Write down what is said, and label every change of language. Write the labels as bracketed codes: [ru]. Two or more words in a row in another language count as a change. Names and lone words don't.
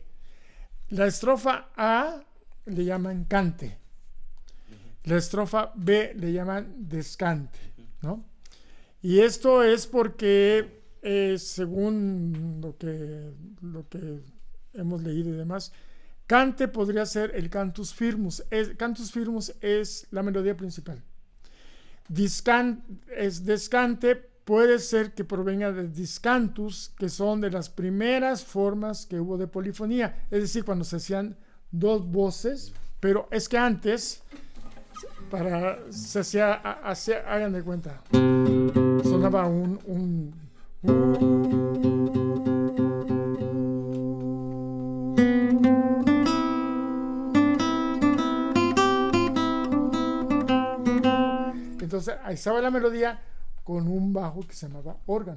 [es] La estrofa A le llaman cante, la estrofa B le llaman descante, ¿no? Y esto es porque según lo que hemos leído y demás, cante podría ser el [la] cantus firmus. Cantus firmus [es] es la melodía principal. Descante puede ser que provenga de discantus, que son de las primeras formas que hubo de polifonía, es decir, cuando se hacían dos voces, pero es que antes se hacía, hagan de cuenta, sonaba un entonces ahí estaba la melodía con un bajo que se llamaba órgano.